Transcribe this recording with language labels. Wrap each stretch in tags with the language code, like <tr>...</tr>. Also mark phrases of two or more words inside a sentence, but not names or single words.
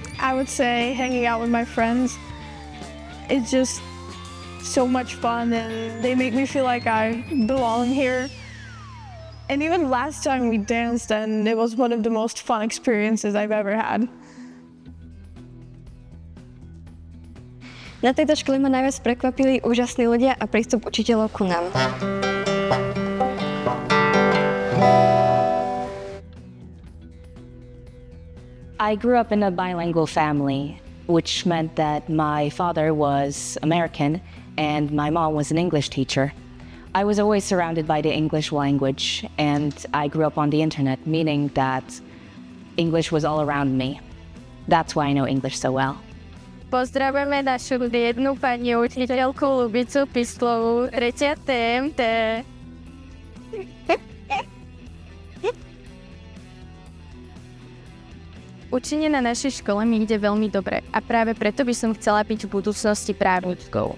<en>I would say hanging out with my friends. It's just so much fun and they make me feel like I belong here. And even last time we danced and it was one of the most fun experiences I've ever had.</en> <sk>Na tejto škole ma najviac prekvapili úžasní ľudia a prístup učiteľov ku nám.</sk> <en>I grew up in a bilingual family, which meant that my father was American and my mom was an English teacher. I was always surrounded by the English language, and I grew up on the internet, meaning that English was all around me. That's why I know English so well.</en> <sk>Pozdravujeme našu jednu pani učiteľku Lubicu Pistlovú, 3. TMT. Učenie na našej škole mi ide veľmi dobre a práve preto by som chcela byť v budúcnosti právničkou.</sk>